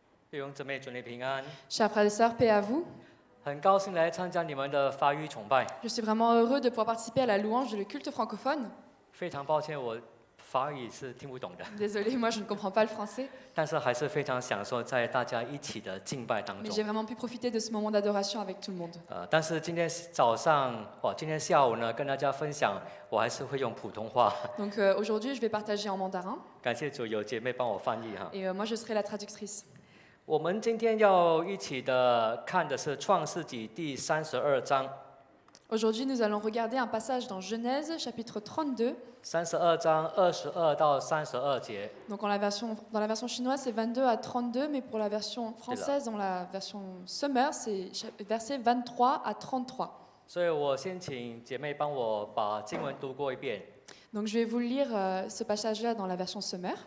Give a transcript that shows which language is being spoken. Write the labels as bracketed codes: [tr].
[zh] 弟兄姊妹，主内平安。 [fr] Chers frères et sœurs, paix à vous. [zh] 很高兴来参加你们的发育崇拜。 [fr] Je suis vraiment heureux de pouvoir participer à la louange et le culte francophone. [zh] 非常抱歉，我法语是听不懂的， [fr] Désolée, moi je ne comprends pas le français, [zh] 但是还是非常享受在大家一起的敬拜当 [fr] mais [zh] 中 [fr] j'ai。 vraiment pu profiter de ce moment d'adoration avec tout le monde. [zh] 但是今天早上，今天下午呢，跟大家分享，我还是会用普通话。 [fr] Donc aujourd'hui, je vais partager en mandarin [zh] 感谢主，有姐妹帮我翻译哈。 [fr] et moi je serai la traductrice. [zh] 我们今天要一起的看的是创世纪第32章。 [fr] Aujourd'hui, nous allons regarder un passage dans Genèse, chapitre 32. [zh] 32章22到32节。 [fr] Donc dans la version chinoise, c'est 22 à 32, mais pour la version française, dans la version Summer, c'est versets 23 à 33. [zh] 所以我先请姐妹帮我把经文读过一遍。 [fr] Donc je vais vous lire ce passage-là dans la version Summer.